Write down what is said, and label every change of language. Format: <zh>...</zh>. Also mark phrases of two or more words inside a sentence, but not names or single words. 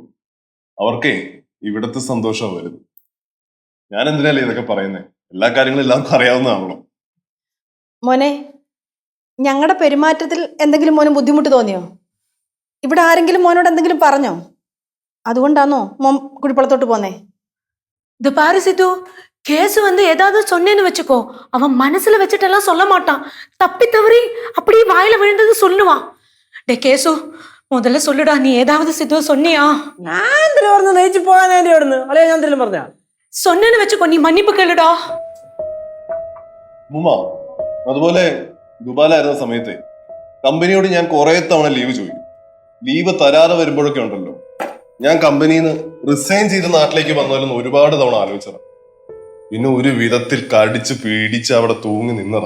<ml>അവർക്കേ ഇവിടത്തെ സന്തോഷം വരുന്നത്. ഞാൻ എന്തിനല്ലേ ഇതൊക്കെ പറയുന്നേ? എല്ലാ കാര്യങ്ങളും എല്ലാവർക്കും അറിയാവുന്നതാണല്ലോ. മോനെ, ഞങ്ങളുടെ പെരുമാറ്റത്തിൽ എന്തെങ്കിലും മോന് ബുദ്ധിമുട്ട് തോന്നിയോ? ഇവിടെ ആരെങ്കിലും മോനോട് എന്തെങ്കിലും പറഞ്ഞോ? അതുകൊണ്ടാണോ മോൻ കുഴിപ്പുളത്തോട്ട് പോന്നേ?</ml> <ta>இது பாரு சித்து, கேஸ் வந்து ஏதாவது சொன்னேன்னு வச்சுக்கோ, அவன் மனசுல வச்சுட்டெல்லாம் சொல்ல மாட்டான். தப்பி தவறி அப்படியே வாயில விழுந்தது சொல்லுவான். டே கேசு, முதல்ல சொல்லுடா, நீ ஏதாவது சித்து சொன்னியா?</ta> <ml>ഞാൻ എന്തിനാ പറഞ്ഞു നയിച്ചു പോകാൻ വേണ്ടി അവിടുന്ന്? അളയോ ഞാൻ എന്തെങ്കിലും പറഞ്ഞ?</ml> <ta>சொன்னேன்னு வச்சுக்கோ, நீ மன்னிப்பு கேளுடா.</ta> <ml>മുമ്മ, അതുപോലെ ദുബായിലായിരുന്ന സമയത്ത് കമ്പനിയോട് ഞാൻ കുറെ തവണ ലീവ് ചോദിക്കും. ലീവ് തരാതെ വരുമ്പോഴൊക്കെ ഉണ്ടല്ലോ, ഞാൻ കമ്പനിയിൽ നിന്ന് റിസൈൻ ചെയ്ത് നാട്ടിലേക്ക് വന്നാലും ഒരുപാട് തവണ ആലോചിച്ചതാണ്. പിന്നെ ഒരു വിധത്തിൽ കടിച്ച് പീഡിച്ച് അവിടെ തൂങ്ങി നിന്നതാ.</ml>